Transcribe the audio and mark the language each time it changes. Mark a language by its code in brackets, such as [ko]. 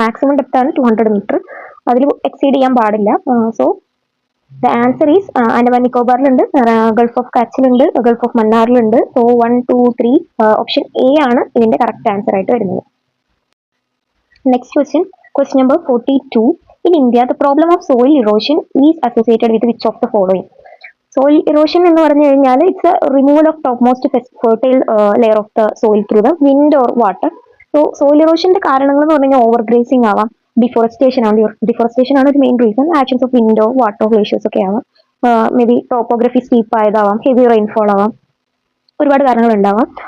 [ml] Maximum depth ആണ് 200 metre. അതിൽ exceed ചെയ്യാൻ പാടില്ല. [en] so the answer is [ml] Andaman നിക്കോബാറിലുണ്ട്, Gulf of കച്ചിലുണ്ട്, Gulf of മന്നാറിലുണ്ട്. So 1, 2, 3 option A ആണ് ഇതിന്റെ കറക്റ്റ് ആൻസർ ആയിട്ട് വരുന്നത്. [en] Next question number 42. In India, the problem of soil erosion is associated with which of the following? Soil erosion [ml] എന്ന് പറഞ്ഞു കഴിഞ്ഞാൽ [en] It's a removal of top most fertile layer of the soil through the wind or water. [ml] So soil ഇറോഷന്റെ കാരണങ്ങൾ എന്ന് പറഞ്ഞാൽ over grazing ആവാം, deforestation ആണ് ഒരു main reason. Actions of window, water, glaciers ഒക്കെ ആവാം. May be topography steep ആയതാവാം, heavy rainfall ആവാം, ഒരുപാട് കാരണങ്ങൾ ഉണ്ടാവാം.